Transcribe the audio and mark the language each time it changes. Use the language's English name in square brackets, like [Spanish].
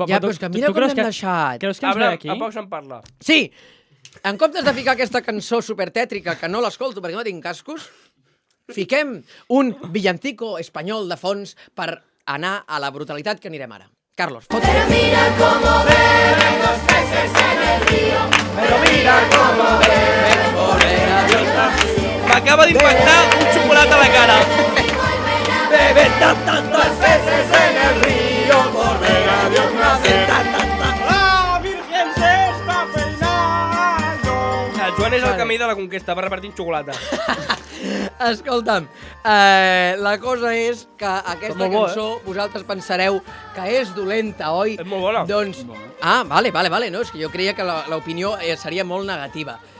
[Catalan] Ja, però és que mira com l'hem deixat. Creus que ens ve Abraham, aquí? a poc se'n parla. Sí, en comptes de ficar aquesta cançó supertètrica que no l'escolto perquè no tinc cascos, fiquem un villancico espanyol de fons per anar a la brutalitat que anirem ara. Carlos, fot. [Spanish] Pero mira cómo beben los peces en el río. [Catalan] M'acaba d'impactar un xocolata a la cara. [Spanish] Beben tantos peces en el río, por ver a Dios nacer La Virgen se está peinando. [Catalan] El Joan és el camí de la conquesta, va repartint xocolata. Escolta'm, la cosa és que aquesta molt bo, cançó vosaltres pensareu que és dolenta, oi? És molt bona. Doncs... Ah, vale, no, és que jo creia que l'opinió seria molt negativa.